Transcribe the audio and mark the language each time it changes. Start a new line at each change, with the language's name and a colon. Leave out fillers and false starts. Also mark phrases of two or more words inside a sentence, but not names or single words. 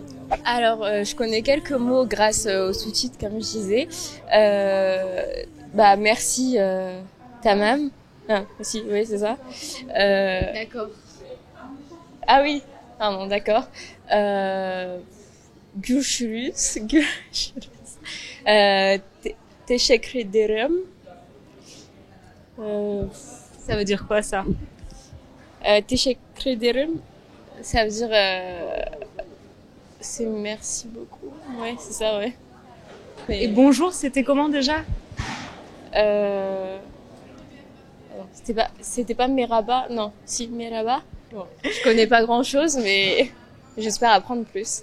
French: Alors, je connais quelques mots grâce aux sous-titres, comme je disais. Merci, tamam. Ah, si, oui, c'est ça. D'accord. Ah oui, pardon, d'accord.
Turkish: Görüşürüz. Görüşürüz. Teşekkür ederim.
French: Ça veut dire quoi ça?
Turkish: Teşekkür ederim.
French: Ça veut dire c'est merci beaucoup. Ouais, c'est ça, ouais. Et bonjour, c'était comment déjà? C'était pas merhaba, non, si merhaba. Bon, je connais pas grand chose, mais j'espère apprendre plus.